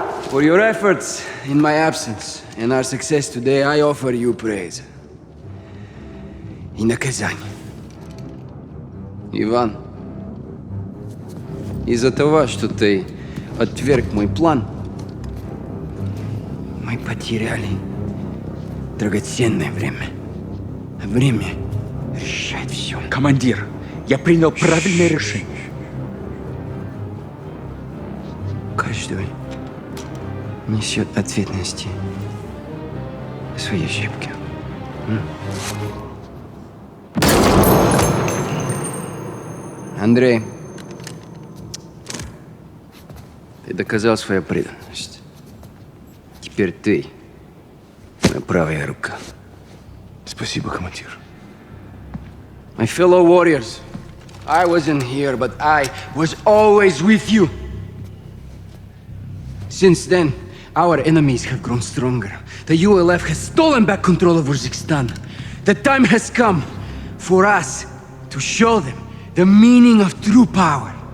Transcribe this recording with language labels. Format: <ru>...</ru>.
<en>For your efforts in my absence and our success today, I offer you praise.</en> <ru>И наказание. Иван, из-за того, что ты отверг мой план, мы потеряли драгоценное время. А время решает все. Командир, я принял правильное решение. Каждый несет ответственности за свои ошибки. Андрей, ты доказал свою преданность. Теперь ты моя правая рука. Спасибо, командир.</ru> <en>My fellow warriors, I wasn't here, but I was always with you. Since then, our enemies have grown stronger. The ULF has stolen back control of Urzikstan. The time has come for us to show them the meaning of true power.</en>